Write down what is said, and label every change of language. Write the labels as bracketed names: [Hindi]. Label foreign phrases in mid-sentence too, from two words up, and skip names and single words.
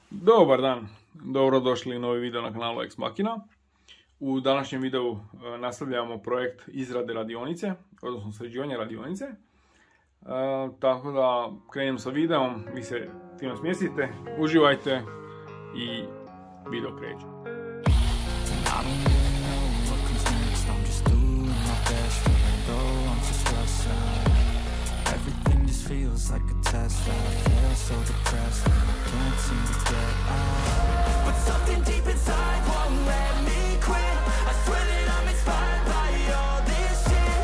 [Bosnian] Dobar dan, dobrodošli u novi video na kanalu Ex Machina. U današnjem videu nastavljamo projekt izrade radionice, odnosno sređivanja radionice. Tako da krenem sa videom, vi se fino smjestite, uživajte i video kreće. [English] Feels like a test, I feel so depressed, I can't seem to get out. But something deep inside won't let me quit. I swear that I'm inspired by all this shit.